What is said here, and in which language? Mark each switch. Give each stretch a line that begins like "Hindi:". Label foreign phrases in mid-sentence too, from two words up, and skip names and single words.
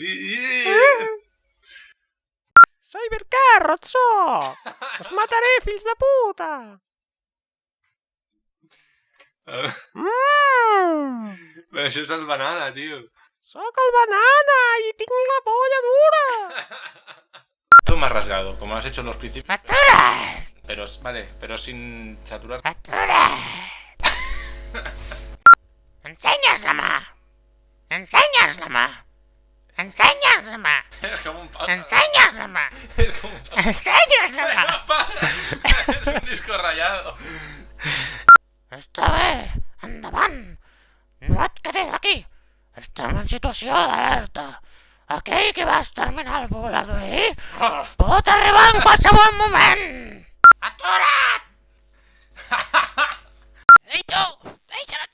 Catalan: Cybercarrot sóc! Us mataré, fills de puta! Però això és el banana, tio. Sóc el banana y tinc la polla dura.
Spanish: Tú me has rasgado, como has hecho en los principios.
Catalan: ¡Atura!
Spanish: Pero, vale, pero sin saturar.
Catalan: ¡Atura! Ensenya'ns la mà! Ensenya'ns la mà! Ensenya'ns la mà!
Spanish: Es como un pata.
Catalan: Ensenya'ns la mà!
Spanish: Es como un pata.
Catalan: Ensenya'ns la mà!
Spanish: Es un disco rayado.
Catalan: Està bé, endavant! No et quedis aquí! Estem en situació d'alerta. Aquell que va exterminar el poblador ahir pot arribar en qualsevol moment! Atura't! Ei, tu! Deixa't!